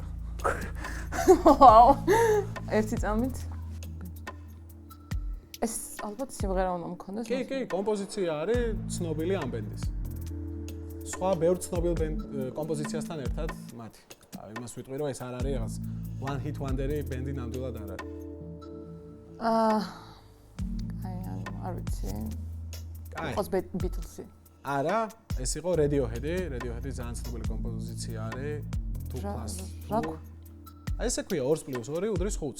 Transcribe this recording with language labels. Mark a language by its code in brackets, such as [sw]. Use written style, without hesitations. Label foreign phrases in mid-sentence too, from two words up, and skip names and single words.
[ka] ვაუ. ერთი წამით. ეს ალბათ სიმღერა უნდა მქონდეს. კი, კომპოზიცია არის ცნობილი ამ ბენდის. სხვა ბევრ ცნობილ კომპოზიციასთან ერთად მათი. იმას ვიტყვი რომ ეს არ არის რაღაც [en] one hit wonder- [ka] ი ბენდი ნამდვილად არ არის. არ ვიცი. კაი. ყოს Beatles-ი. არა, ეს იყო Radiohead-ი. Radiohead-ი ძალიან ცნობილი კომპოზიცია არის. რა? ესე ქვია 2+2 უდრის 5-ს.